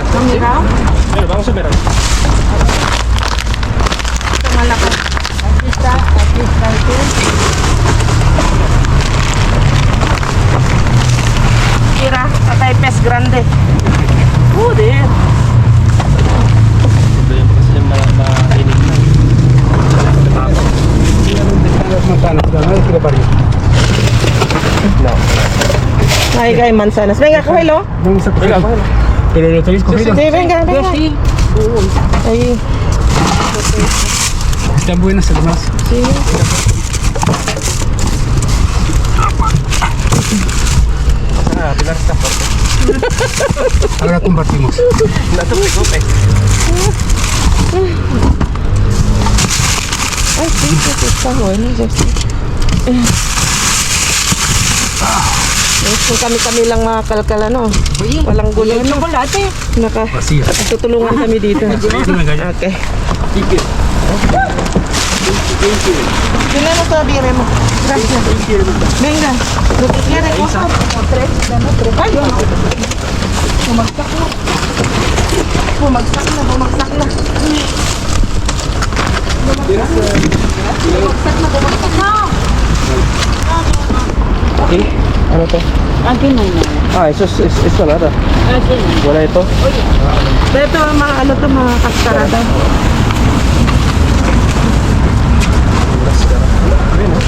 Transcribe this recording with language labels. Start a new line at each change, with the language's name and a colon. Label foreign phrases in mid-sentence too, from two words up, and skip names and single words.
Spanish: Mira, Bueno, vamos a ver. toma la cosa. Aquí está, aquí está. Mira, acá hay pez grande. Joder.
Filipino: Doon po kasi yung mainit na.
Spanish: No. Ahí hay manzanas. Venga, cógelo. Venga, cógelo. Pero lo tenéis cogido. Sí, venga, venga. Ahí. Están buenas además. Sí. Ah, Pilar está fuerte. compartimos. No te preocupes. Ay, sí, está bueno.
Filipino: Kung kami-kami lang mga kalkal, ano? Walang gulo, no?
Spanish: Chocolate. Vacío.
Filipino: Tutulungan kami dito. Okay.
Spanish: Dinero todavía vemos. Gracias. Venga, lo que quiere, coja como tres. Dame tres. Ay, yo no.
Filipino: Bumagsak na. Bumagsak na. Bumagsak na. Bumagsak na. Okay. Ano to?
Spanish: Aquí no hay nada. Ah, eso nada. Aquí no.
Filipino: Wala ito. Ito, mga ano to, mga kaskarada. Ayun, oh.